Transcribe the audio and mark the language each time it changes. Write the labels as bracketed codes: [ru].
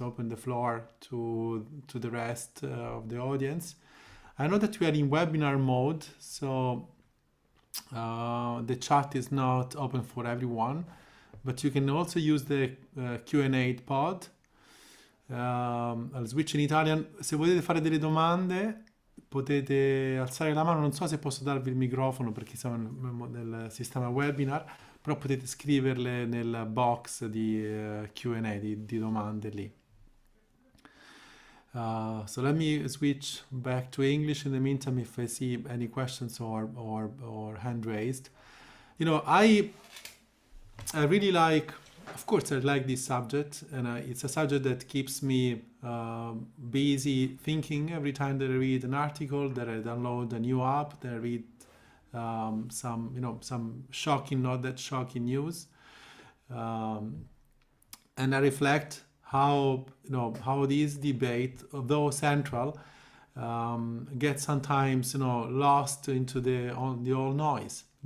[en] Open the floor to the rest of the audience. I know that we are in webinar mode, so the chat is not open for everyone, but you can also use the Q&A pod. I'll switch in Italian. [it] Se volete fare delle domande potete alzare la mano. Non so se posso darvi il microfono perché siamo nel sistema webinar, però potete scriverle nel box di Q&A, di domande lì. [en] So let me switch back to English in the meantime if I see any questions or hand raised. I really like, of course, I like this subject, and it's a subject that keeps me busy thinking every time that I read an article, that I download a new app, that I read some shocking, not that shocking news, and I reflect how this debate, although central, gets sometimes lost into the old noise.